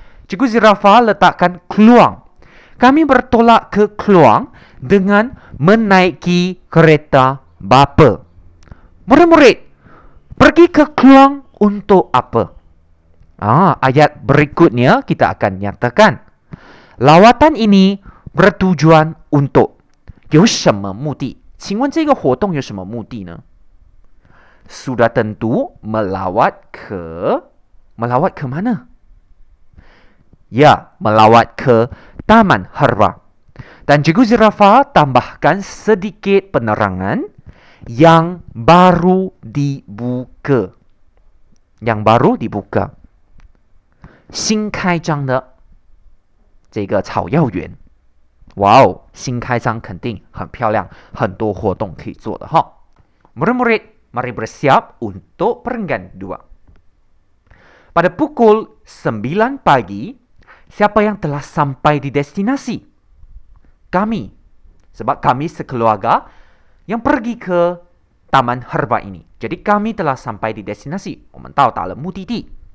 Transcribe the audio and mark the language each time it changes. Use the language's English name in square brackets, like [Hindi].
[Malay] Cikgu Zirafa letakkan Kluang. Kami bertolak ke Kluang dengan menaiki kereta bapa. Murid-murid, pergi ke Kluang untuk apa? Ayat berikutnya kita akan nyatakan. Lawatan ini bertujuan untuk [Chinese] 有什么目的？请问这个活动有什么目的呢？ [Malay] Sudah tentu melawat ke mana? Ya, melawat ke Taman Herba. Dan Cikgu Zirafa tambahkan sedikit penerangan yang baru dibuka. Yang baru dibuka. [Chinese] 新开张的这个草药园。哇哦，新开张肯定很漂亮，很多活动可以做的哈。 [Malay] Murid-murid, mari bersiap untuk perenggan 2. Pada pukul 9 pagi, siapa yang telah sampai di destinasi? Kami. Sebab kami sekeluarga yang pergi ke Taman Herba ini. Jadi kami telah sampai di destinasi. [Chinese] 我们到达了目的地。